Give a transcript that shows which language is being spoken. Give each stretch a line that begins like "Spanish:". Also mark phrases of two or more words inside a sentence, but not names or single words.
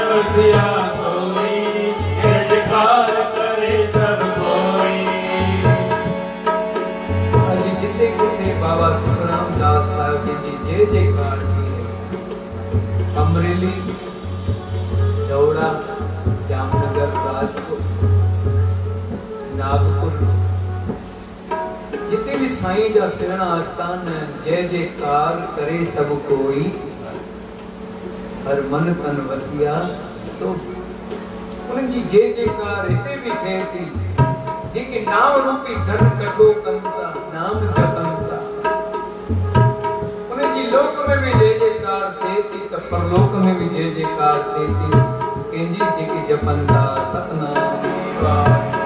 Sindhi: बसिया सोई, जय जयकार करे सब कोई। अज जिते किथे बाबा सुखराम दास साहब जी जय जयकार की है। अमरेली, दौड़ा, जामनगर, राजपुर, नागपुर, जिते भी साईं जा सिरना आस्थान जय जयकार करे सब कोई, हर मन तन वसिया सो। उन्हनि जी जय जयकार हिते भी थिए थी, जेके नाम रूपी धन कठो कनि था, नाम जपनि था। उन्हनि जी लोक में भी जय जयकार थिए थी त परलोक में भी जय जयकार थिए थी। कंहिंजी जेके जपनि था सतनाम वाहे।